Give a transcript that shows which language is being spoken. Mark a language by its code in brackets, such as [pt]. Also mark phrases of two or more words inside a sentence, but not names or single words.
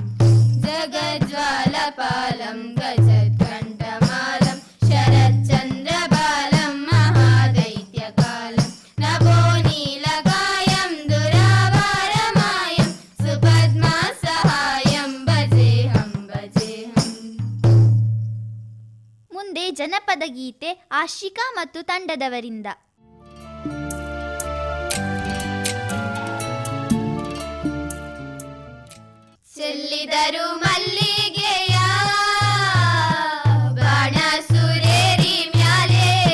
[sa] ಜಗಜ್ವಾಲಪಾಲಂ ಗಜತ್ಕಂಠಮಾಲಂ ಶರಚ್ಚಂದ್ರಬಾಲಂ ಮಹಾದೈತ್ಯಕಾಲಂ ನಭೋ ನೀಲಕಾಯಂ ದುರಾವಾರಮಾಯಂ ಸುಪದ್ಮಾ ಸಹಾಯಂ ಭಜೇಹಂ ಭಜೇಹಂ. [kn] ಮುಂದೆ ಜನಪದ ಗೀತೆ ಆಶಿಕಾ ಮತ್ತು ತಂಡದವರಿಂದ. ಚೆಲ್ಲಿದರು ಮಲ್ಲಿಗೆಯ ಬಾಣ ಸುರೇರಿ ಮ್ಯಾಲೆ